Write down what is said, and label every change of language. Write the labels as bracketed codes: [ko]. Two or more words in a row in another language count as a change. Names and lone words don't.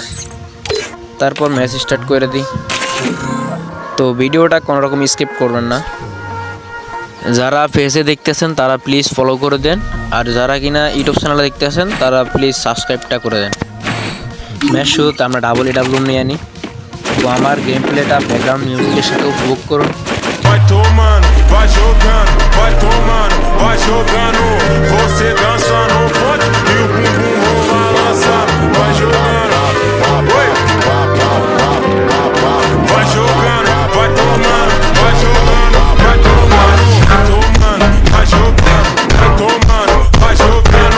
[bn] তারপর ম্যাচ স্টার্ট করে দিই। তো ভিডিওটা কোনোরকম স্কিপ করবেন না। যারা ফেসে দেখতেছেন তারা প্লিজ ফলো করে দেন, আর যারা কিনা ইউটিউব চ্যানেলে দেখতেছেন তারা প্লিজ সাবস্ক্রাইবটা করে দেন। ম্যাচ শুরুতে আমরা ডাব্লিউ নিয়ে আনি। তো আমার গেম প্লেটা ব্যাকগ্রাউন্ড মিউজিকের সাথে উপভোগ করুন। [pt] Vai tomando, vai jogando, vai tomando, vai jogando. Você dança no ponte e o bumbum rola lançando. Vai jogando, oi. Vai jogando, vai tomando, vai jogando, vai tomando, vai tomando, vai jogando, vai tomando, vai jogando.